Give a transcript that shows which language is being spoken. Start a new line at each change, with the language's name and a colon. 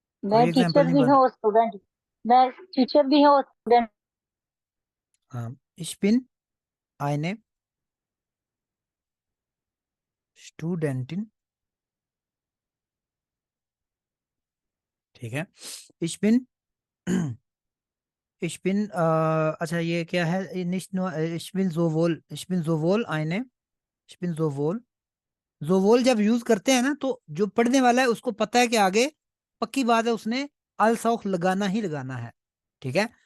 Hindi: मैं कोई example teacher नहीं भी हूँ बन। और स्टूडेंट, मैं टीचर भी हूँ और स्टूडेंट। हाँ,
German: ich bin eine Studentin,
Hindi: ठीक है।
German: ich bin ich bin
Hindi: अच्छा ये क्या है, ये
German: nicht nur ich bin sowohl
Hindi: eine, ich bin sowohl, जोवोल जब यूज करते हैं ना, तो जो पढ़ने वाला है उसको पता है कि आगे पक्की बात है उसने अल सौख लगाना ही लगाना है, ठीक है।